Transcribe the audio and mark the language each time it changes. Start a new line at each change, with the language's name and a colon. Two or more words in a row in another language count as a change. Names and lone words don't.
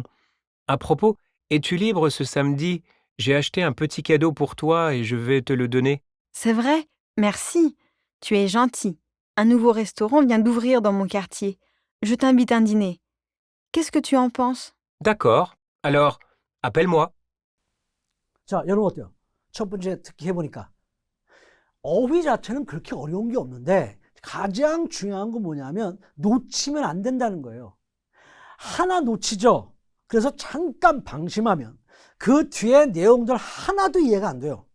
French: À propos, es-tu libre ce samedi? J'ai acheté un petit cadeau pour toi et je vais te le donner. C'est vrai? Merci. Tu es gentil. Un nouveau restaurant vient d'ouvrir dans mon quartier. Je t'invite à un dîner. Qu'est-ce que tu en penses? D'accord. Alors, appelle-moi.
Korean: 자, 여러분 어때요? 첫 번째 듣기 해보니까 어휘 자체는 그렇게 어려운 게 없는데 가장 중요한 건 뭐냐면 놓치면 안 된다는 거예요. 하나 놓치죠. 그래서 잠깐 방심하면 그 뒤에 내용들 하나도 이해가 안 돼요.